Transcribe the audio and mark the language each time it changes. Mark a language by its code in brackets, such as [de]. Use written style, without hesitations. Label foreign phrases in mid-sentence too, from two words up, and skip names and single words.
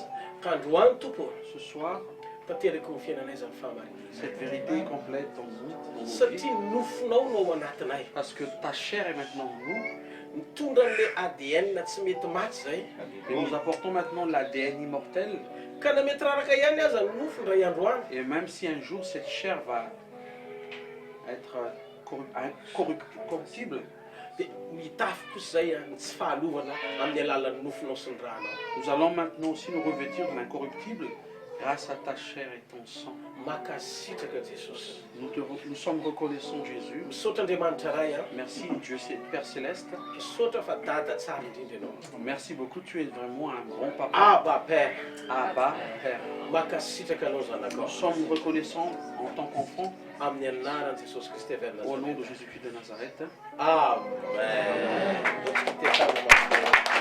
[fr] Ce soir, cette vérité est complète en nous, dans nos vies, parce que ta chair est maintenant en nous. Et nous apportons maintenant l'ADN immortel. Et même si un jour cette chair va être incorruptible. [mg] dia mitafy kosa zay tsy fahalovana amin'ny alalan'ny nofonao sy ny ranao. [fr] Nous allons maintenant aussi nous revêtir de l'incorruptible grâce à ta chair et ton sang. [mg] Makasitraka Jesosy. [fr] Nous sommes reconnaissants, Jésus. [mg] Misaotra Andriamanitra ray a. [fr] Merci, Dieu, Père Céleste. [mg] Misaotra fa dada tsara indrindra ianao. [fr] Merci beaucoup, tu es vraiment un bon papa. Abba Père. Abba, Père. [mg] Makasitraka anao zanakao. [fr] Nous sommes reconnaissants en tant qu'enfants. [mg] Amin'ny anaran'i Jesosy Kristy avy [fr] Au nom de Jésus-Christ de Nazareth. Amen.